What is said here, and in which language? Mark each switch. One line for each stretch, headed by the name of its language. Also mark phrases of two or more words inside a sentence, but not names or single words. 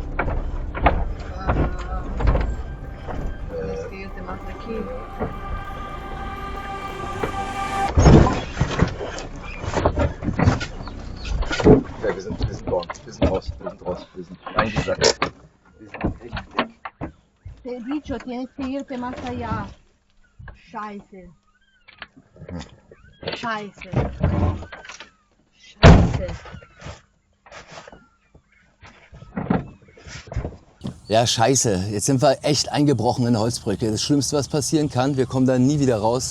German: Ja, wir sind raus. Wir sind reingesackt. Wir sind echt dick.
Spanish: Te he dicho, tienes que irte más allá.
German: Scheiße. Scheiße. Scheiße. Ja, scheiße. Jetzt sind wir echt eingebrochen in der Holzbrücke. Das Schlimmste, was passieren kann, wir kommen da nie wieder raus.